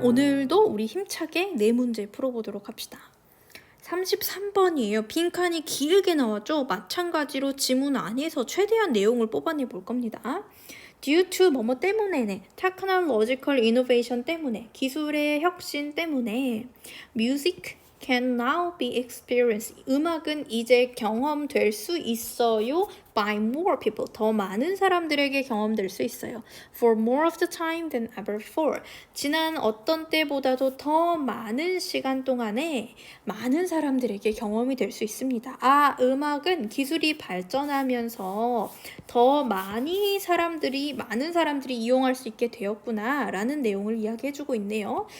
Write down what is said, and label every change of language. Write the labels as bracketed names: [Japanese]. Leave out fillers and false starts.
[Korean] 오늘도 우리 힘차게 네 문제 풀어보도록 합시다. 33번이에요. 빈칸이 길게 나왔죠? 마찬가지로 지문 안에서 최대한 내용을 뽑아내 볼 겁니다. [English] Due to [Korean] 뭐뭐 때문에, [English] technological innovation [Korean] 때문에, 기술의 혁신 때문에, [English] music can now be experienced. [Korean] 음악은 이제 경험될 수 있어요. [English] By more people. [Korean] 더 많은 사람들에게 경험될 수 있어요. [English] For more of the time than ever before. [Korean] 지난 어떤 때보다도 더 많은 시간 동안에 많은 사람들에게 경험이 될 수 있습니다. 음악은 기술이 발전하면서 더 많은 사람들이 이용할 수 있게 되었구나 라는 내용을 이야기해주고 있네요.